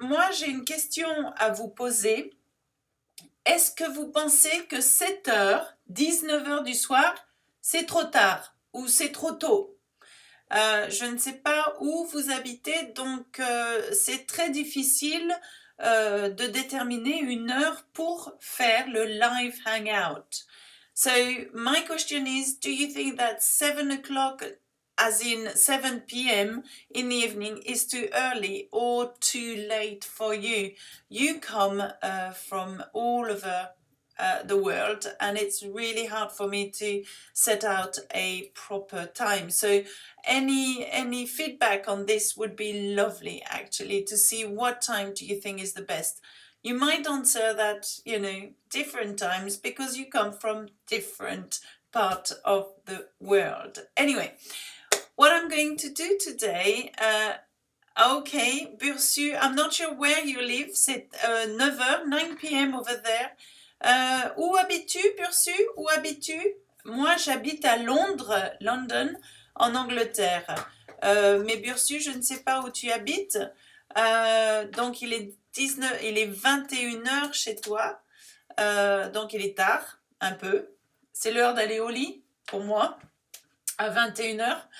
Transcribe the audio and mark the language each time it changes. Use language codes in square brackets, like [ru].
[fr] Moi, j'ai une question à vous poser. Est-ce que vous pensez que 7h, 19h du soir, c'est trop tard ou c'est trop tôt? Je ne sais pas où vous habitez, donc c'est très difficile de déterminer une heure pour faire le live hangout. [en] So my question is, do you think that 7 o'clock, as in 7 p.m. in the evening, is too early or too late for you? You come from all over the world, and it's really hard for me to set out a proper time. So any feedback on this would be lovely, actually, to see what time do you think is the best. You might answer that, different times because you come from different part of the world. Anyway, what I'm going to do today, okay, Bursu, I'm not sure where you live, [fr] c'est 9h, [en] 9 p.m. over there. [fr] Où habites-tu, Bursu? Où habites-tu? Moi, j'habite à Londres, London, en Angleterre. Mais Bursu, je ne sais pas où tu habites. Donc, il est 21h chez toi. Donc, il est tard, un peu. C'est l'heure d'aller au lit, pour moi, à 21h.